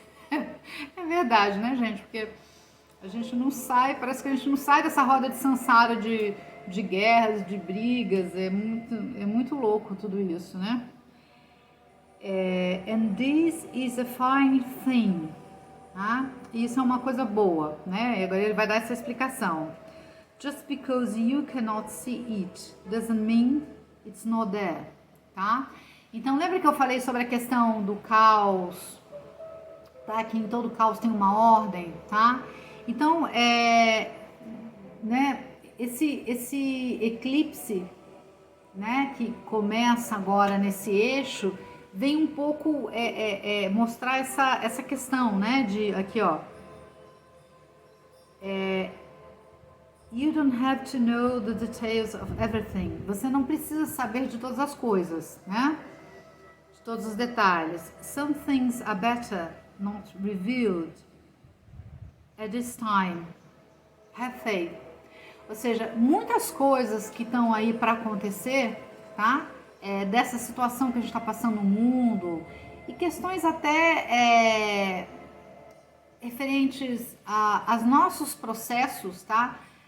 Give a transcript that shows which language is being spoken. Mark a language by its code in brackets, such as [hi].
[pt] É verdade, né, gente? Porque a gente não sai, parece que a gente não sai dessa roda de samsara de guerras, de brigas, é muito louco tudo isso, né? [en] And this is a fine thing, [pt] tá? Isso é uma coisa boa, né? E agora ele vai dar essa explicação. [en] Just because you cannot see it doesn't mean it's not there, [pt] tá? Então lembra que eu falei sobre a questão do caos, tá? Que em todo caos tem uma ordem, tá? Então, né, esse eclipse, né, que começa agora nesse eixo, vem um pouco mostrar essa questão, né? De aqui, ó. [en] You don't have to know the details of everything. [pt] Você não precisa saber de todas as coisas, né? De todos os detalhes. [en] Some things are better not revealed at this time. Have faith. [pt] Ou seja, muitas coisas que estão aí para acontecer, tá? Dessa situação que a gente está passando no mundo e questões até referentes aos nossos processos, tá?